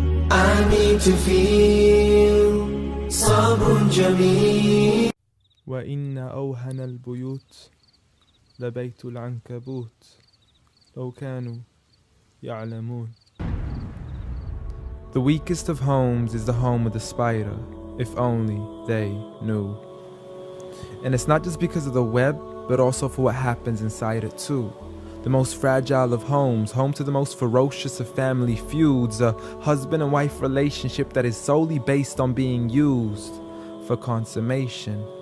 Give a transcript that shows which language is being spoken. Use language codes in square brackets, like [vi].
[en] I need to feel [ar] صبر جميل. وإن أوهن البيوت لبيت العنكبوت لو كانوا يعلمون. [en] The weakest of homes is the home of the spider, if only they knew. And it's not just because of the web, but also for what happens inside it too. The most fragile of homes, home to the most ferocious of family feuds, a husband and wife relationship that is solely based on being used for consummation.